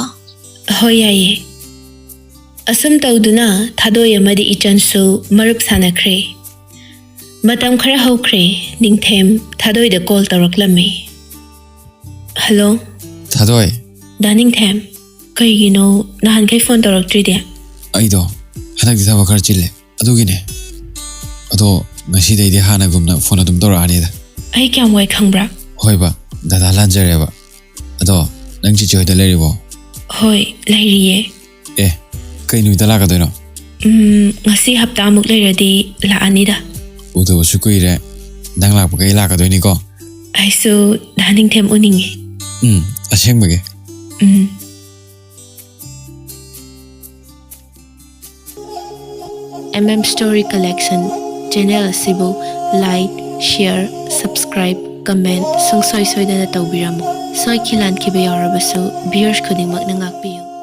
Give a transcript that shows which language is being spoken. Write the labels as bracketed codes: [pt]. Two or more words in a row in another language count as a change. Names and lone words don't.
[mni] ꯍꯣꯏ ꯌꯥꯏꯌꯦ ꯑꯁꯨꯝ ꯇꯧꯗꯨꯅ ꯊꯥꯗꯣꯏ ꯑꯃꯗꯤ ꯏꯆꯟꯁꯨ ꯃꯔꯨꯞ ꯁꯥꯟꯅꯈ꯭ꯔꯦ ꯃꯇꯝ ꯈꯔ ꯍꯧꯈ꯭ꯔꯦ ꯅꯤꯡꯊꯦꯝ ꯊꯥꯗꯣꯏꯗ ꯀꯣꯜ ꯇꯧꯔꯛꯂꯝꯃꯤ ꯍꯜꯂꯣ Thadoi, ꯗꯥ ꯅꯤꯡꯊꯦꯝ ꯀꯩꯒꯤꯅꯣ ꯅꯍꯥꯟꯈꯩ ꯐꯣꯟ ꯇꯧꯔꯛꯇ꯭ꯔꯤꯗꯤ aido, hanak ditha bakar chille. Adugine. Ado, ngasidaidi hanagumna phone adum tawrani da. ꯑꯩ ꯀꯌꯥꯝ ꯋꯥꯏ ꯈꯪꯕ꯭ꯔꯥ Hoi ba, dada lanjareba. Ado, nang chi choy da leribo. ꯍꯣꯏ ꯂꯩꯔꯤꯌꯦ Kai nuita lakadoino. ꯉꯁꯤ ꯍꯞꯇꯥꯃꯨꯛ ꯂꯩꯔꯗꯤ ꯂꯥꯛꯑꯅꯤꯗ Udo sukuire. Nang lakpa kai lakadoini ko. ꯑꯩꯁꯨ ꯗꯥ ꯅꯤꯡꯊꯦꯝ ꯎꯅꯤꯡꯉꯤ Ashengbage. Story Collection channel asibu [en] like, share, subscribe, comment [mni] sungsoi soidana tawbiramo. Soi khilan khibe yarabasu viewers khudingmak na ngakpiyo.